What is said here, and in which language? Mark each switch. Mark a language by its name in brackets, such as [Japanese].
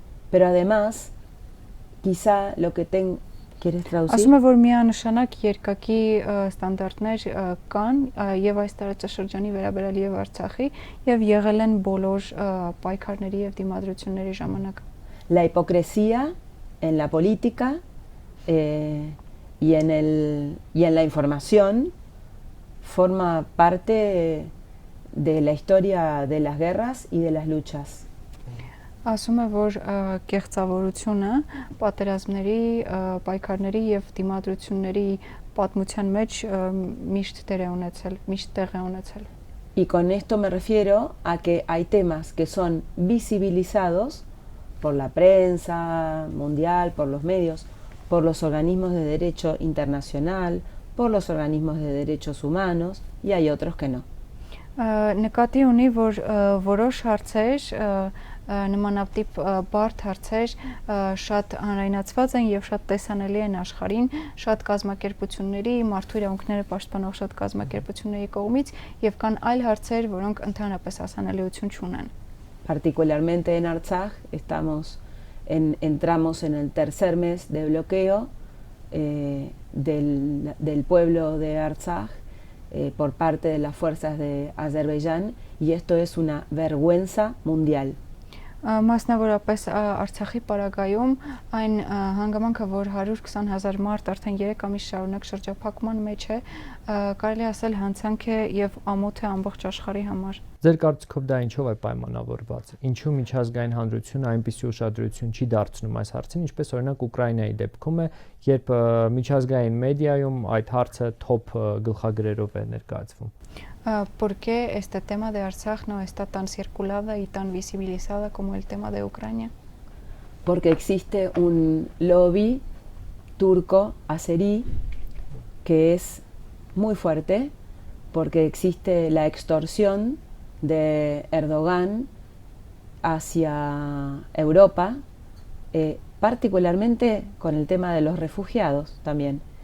[Spanish] Pero además, quizá lo que ¿Quieres traducir? [Armenian] Ասում է, որ միանշանակ երկակի ստանդարտներ կան եւ այս տարածաշրջանի վերաբերյալ եւ Արցախի եւ եղել են բոլոր պայքարների եւ դիմադրությունների ժամանակ։ [Spanish] La hipocresía en la política y en la información forma parte de la historia de las guerras y de las luchas. [Armenian] Ասում է, որ կեղծավորությունը պատերազմների, պայքարների եւ դիմադրությունների պատմության մեջ միշտ տեղ է ունեցել։ [Spanish] Y con esto me refiero a que hay temas que son visibilizados por la prensa mundial, por los medios, por los organismos de derecho internacional, por los organismos de derechos humanos, y hay otros que no. [Armenian] Նկատի ունի, որ որոշ հարցեր նմանատիպ բարդ հարցեր շատ հանրայնացված են եւ շատ տեսանելի են աշխարհին, շատ կազմակերպությունների, մարդու իրավունքները պաշտպանող շատ կազմակերպությունների կողմից եւ կան այլ հարցեր, որոնք ընդհանրապես հասանելիություն չունեն. [Spanish] Particularmente en Artsaj entramos en el tercer mes de bloqueo del pueblo de Artsaj por parte de las fuerzas de Azerbaiyán, y esto es una vergüenza mundial. [Armenian] Մասնավորապես Արցախի պարագայում այն հանգամանքը, որ 120,000 մարդ արդեն 3 ամիս շարունակ շրջափակման մեջ է, կարելի ասել հանցանք է եւ ամոթ է ամբողջ աշխարհի համար։ Ձեր կարծիքով դա ինչով է պայմանավորված։ Ինչու միջազգային հանրությունը այնպիսի ուշադրություն չի դարձնում այս հարցին, ինչպես օրինակ Ուկրաինայի դեպքում է, երբ միջազգային մեդիայում այդ հարցը թոփ գլխագրերով է ներկայացվում։ [Spanish] ¿Por qué este tema de Artsaj no está tan circulada y tan visibilizada como el tema de Ucrania? Porque existe un lobby turco-azerí que es muy fuerte, porque existe la extorsión de Erdogan hacia Europa, particularmente con el tema de los refugiados también.